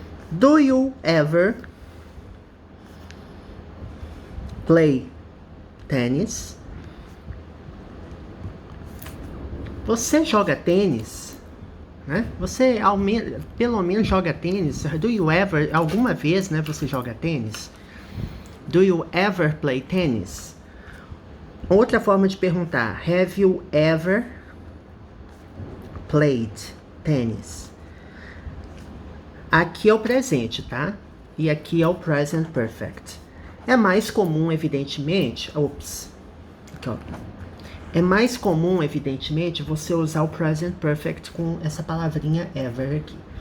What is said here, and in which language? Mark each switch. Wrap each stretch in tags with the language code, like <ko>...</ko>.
<en>Do you ever play tennis?</en> <pt>Você joga tênis? Né? Você pelo menos joga tênis?</pt> <en>Do you ever,</en> <pt>alguma vez, né, você joga tênis?</pt> <en>Do you ever play tennis?</en> <pt>Outra forma de perguntar,</pt> <en>have you ever played tennis?</en> <pt>Aqui é o presente, tá? E aqui é o present perfect. É mais comum, evidentemente, aqui, ó. É mais comum, evidentemente, você usar o present perfect com essa palavrinha ever aqui.</pt>